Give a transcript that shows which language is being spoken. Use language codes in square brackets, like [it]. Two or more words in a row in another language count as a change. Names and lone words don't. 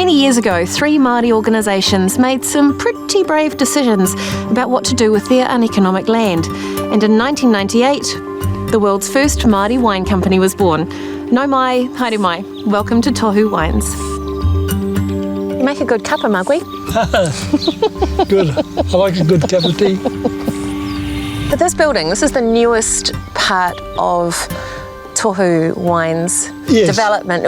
[en] years ago, 3 Māori organisations made some pretty brave decisions about what to do with their uneconomic land. And in 1998, the world's first Māori wine company was born. [mi] Nau mai, haere mai. [en] Welcome to Tohu Wines. You make a good cuppa, Mugwi. Good. I like a good cup of tea. But this building, this is the newest part of Tohu Wines development.